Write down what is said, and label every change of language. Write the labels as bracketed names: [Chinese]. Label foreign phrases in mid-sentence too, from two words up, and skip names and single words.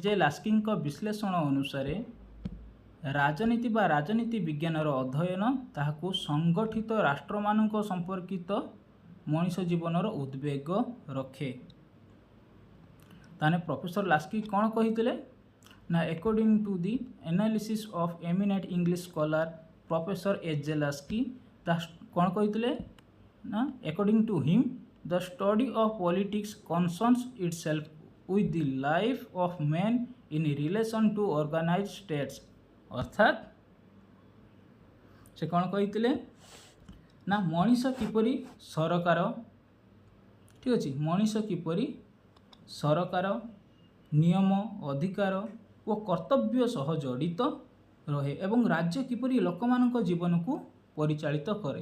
[Odia] ଲାସ୍କିଙ୍କ ବିଶ୍ଳେଷଣ ଅନୁସାରେ ରାଜନୀତି ବା ରାଜନୀତି ବିଜ୍ଞାନର ଅଧ୍ୟୟନ ତାହାକୁ ସଂଗଠିତ ରାଷ୍ଟ୍ରମାନଙ୍କ ସମ୍ପର୍କିତ ମଣିଷ ଜୀବନର ଉଦ୍ବେଗ ରଖେ। ତାହେଲେ ପ୍ରଫେସର ଲାସ୍କି କ'ଣ କହିଥିଲେ? [English] ନା according to the analysis of eminent English scholar Professor H.J. Lasky, [Odia] କ'ଣ କହିଥିଲେ? ନା [English] according to him, the study of politics concerns itself with the life of men in relation to organized states, [Odia] ଅର୍ଥାତ୍ ସେ କ'ଣ କହିଥିଲେ? ନା ମଣିଷ କିପରି ସରକାର, ଠିକ୍ ଅଛି, ମଣିଷ କିପରି ସରକାର, ନିୟମ, ଅଧିକାର ଓ କର୍ତ୍ତବ୍ୟ ସହ ଜଡ଼ିତ ରହେ ଏବଂ ରାଜ୍ୟ କିପରି ଲୋକମାନଙ୍କ ଜୀବନକୁ ପରିଚାଳିତ କରେ।